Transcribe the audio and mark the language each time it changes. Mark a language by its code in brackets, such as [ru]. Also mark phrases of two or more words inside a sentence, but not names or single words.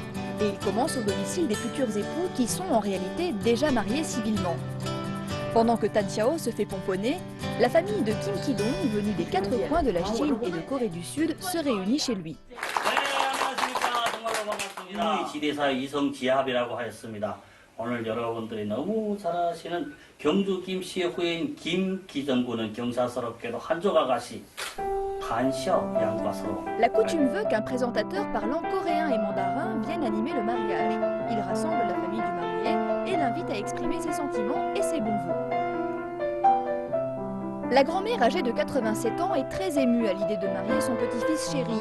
[fr] Et il commence au domicile des futurs époux qui sont en réalité déjà mariés civilement. Pendant que Tan Xiao se fait pomponner, la famille de Kim Ki-dong, venue des 4 coins de la Chine et de Corée du Sud, se réunit chez lui. [ko] 오늘 여러분들이 너무 잘하시는 경주 김 씨의 후예인 김기정 군은 경사스럽게도 한족 아가씨 한시ao 양과 서로. [fr] La coutume veut qu'un présentateur parlant coréen et mandarin vienne animer le mariage. Il rassemble la famille du marié et l'invite à exprimer ses sentiments et ses bons vœux. La grand-mère âgée de 87 ans est très émue à l'idée de marier son petit-fils chéri.